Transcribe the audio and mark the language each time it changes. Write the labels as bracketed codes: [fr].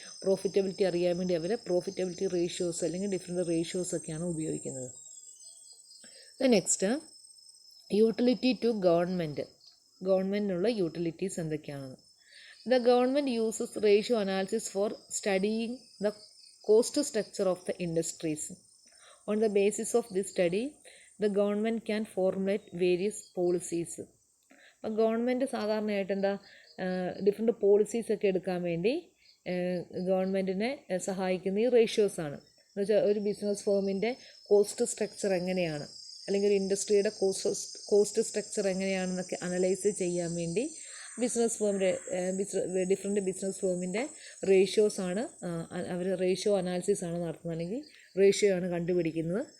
[ml] Profitability അറിയാൻ വേണ്ടി അവർ profitability ratios അല്ലെങ്കിൽ ഡിഫറെൻറ്റ് റേഷ്യോസൊക്കെയാണ് ഉപയോഗിക്കുന്നത്. നെക്സ്റ്റ്, [en] utility to [ml] ഗവൺമെൻറ്റിനുള്ള യൂട്ടിലിറ്റീസ് എന്തൊക്കെയാണെന്ന്. [en] The government uses ratio analysis for studying the cost structure of the industries. On the basis of this study, the government can formulate various policies. [ml] അപ്പോൾ government സാധാരണയായിട്ട് different പോളിസീസൊക്കെ എടുക്കാൻ വേണ്ടി ഗവൺമെൻറ്റിനെ സഹായിക്കുന്ന ഈ റേഷ്യോസാണ്. എന്ന് വെച്ചാൽ ഒരു ബിസിനസ് ഫേമിൻ്റെ കോസ്റ്റ് സ്ട്രക്ചർ എങ്ങനെയാണ്, അല്ലെങ്കിൽ ഒരു ഇൻഡസ്ട്രിയുടെ കോസ്റ്റ് സ്ട്രക്ചർ എങ്ങനെയാണെന്നൊക്കെ അനലൈസ് ചെയ്യാൻ വേണ്ടി ബിസിനസ് ഫേമിൻ്റെ ഡിഫറെൻറ്റ് ബിസിനസ് ഫേമിൻ്റെ റേഷ്യോസാണ് അവർ റേഷ്യോ അനാലിസിസ് ആണ് നടത്തുന്നത്, അല്ലെങ്കിൽ റേഷ്യോ ആണ് കണ്ടുപിടിക്കുന്നത്.